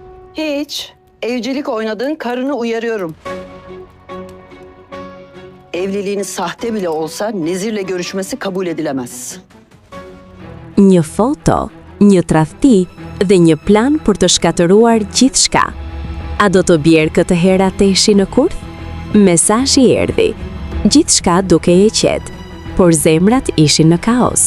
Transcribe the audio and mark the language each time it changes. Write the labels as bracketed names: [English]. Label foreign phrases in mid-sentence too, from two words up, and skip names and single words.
[Turkish] Hiç. Evcilik oynadığın karını uyarıyorum. Evliliğini sahte bile olsa Nezir'le görüşmesi kabul edilemez. [Albanian] Një foto, një tradhti dhe një plan për të shkatëruar gjithçka. A do të bjerë këtë herë ateshi në kurth? Mesazhi erdhi. Gjithçka duke e qetë, por zemrat ishin në kaos.